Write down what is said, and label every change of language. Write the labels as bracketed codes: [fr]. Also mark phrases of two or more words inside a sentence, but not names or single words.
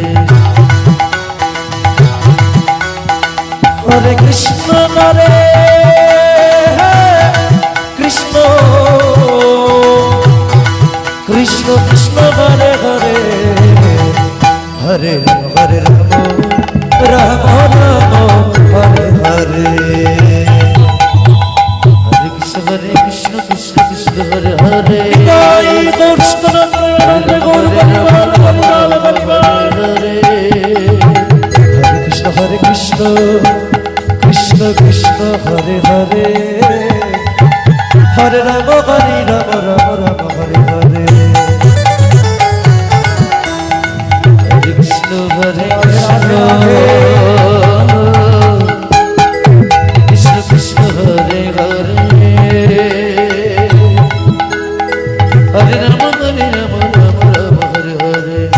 [sa] হরে কৃষ্ণ হরে কৃষ্ণ কৃষ্ণ কৃষ্ণ হরে হরে হরে রাম রাম রাম হরে হরে হরে কৃষ্ণ কৃষ্ণ কৃষ্ণ হরে হরে [bn] জয় গৌরচন্দ্র গৌর পরিবার পরিবার পরিবার [sa] হরে কৃষ্ণ কৃষ্ণ কৃষ্ণ কৃষ্ণ হরে হরে হরে রাম রাম রাম হরে হরে হরে কৃষ্ণ কৃষ্ণ কৃষ্ণ হরে হরে হরে রাম রাম রাম হরে হরে